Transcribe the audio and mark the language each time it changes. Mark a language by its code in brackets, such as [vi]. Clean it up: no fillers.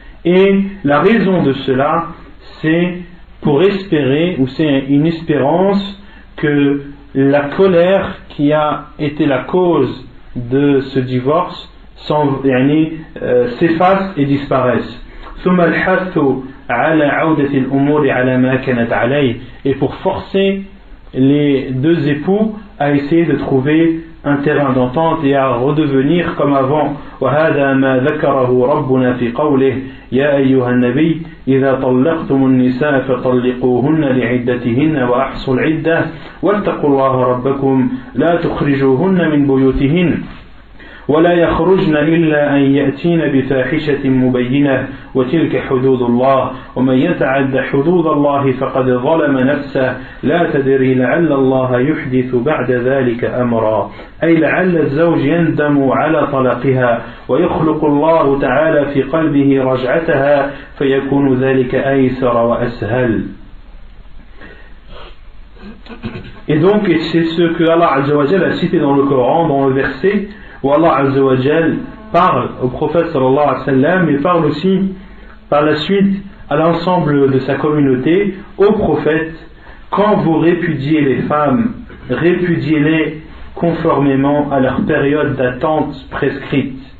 [fr] Et la raison de cela, c'est pour espérer, ou c'est une espérance que la colère qui a été la cause de ce divorce s'efface et disparaisse. [ar] ثم الحث على عودة الأمور على ما كانت عليه, [fr] et pour forcer les deux époux à essayer de trouver un terrain d'entente et à redevenir comme avant. [ar] وهذا ما ذكره ربنا في قوله يا أيها النبي إذا طلقتم النساء فطلقوهن لعدتهن وأحصوا العدة واتقوا الله ربكم لا تخرجوهن من بيوتهن ولا يخرجن إلا أن يأتين بفاحشة مبينة وتلك حدود الله ومن يتعد حدود الله فقد ظلم نفسه لا تدري لعل الله يحدث بعد ذلك أمرا, أي لعل الزوج يندم على طلاقها ويخلق الله تعالى في قلبه رجعتها فيكون ذلك أيسر وأسهل. [fr] Et donc c'est ce que Allah Azza wa Jalla a cité dans le Coran, dans le verset où Allah Azza wa Jal parle au prophète sallallahu alayhi wa sallam, mais parle aussi par la suite à l'ensemble de sa communauté, au prophète: quand vous répudiez les femmes, répudiez-les conformément à leur période d'attente prescrite,